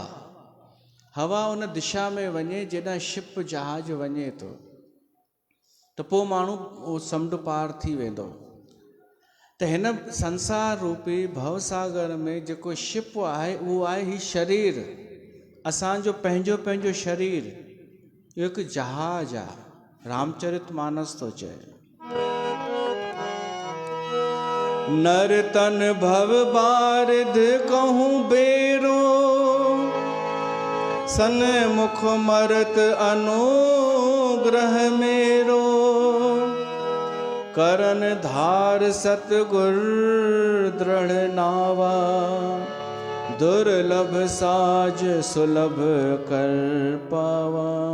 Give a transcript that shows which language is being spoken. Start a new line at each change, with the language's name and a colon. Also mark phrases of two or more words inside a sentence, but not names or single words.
Sindhi: हवा उन दिशा में वञे जेॾां शिप जहाज वञे थो, त पोइ माण्हू उहो समुंड पार थी वेंदो। त हिन संसार रूपी भवसागर में जेको शिप आहे, उहो आहे ही शरीर। असांजो पंहिंजो पंहिंजो शरीर, इहो हिकु जहाज आहे। रामचरितमानस थो चए,
Awadhi: नर तन भव बारिध कहूं बेरो, सन्मुख मरत अनुग्रह मेरो, करन धार सतगुर दृढ़ नावा, दुर्लभ साज सुलभ कर पावा।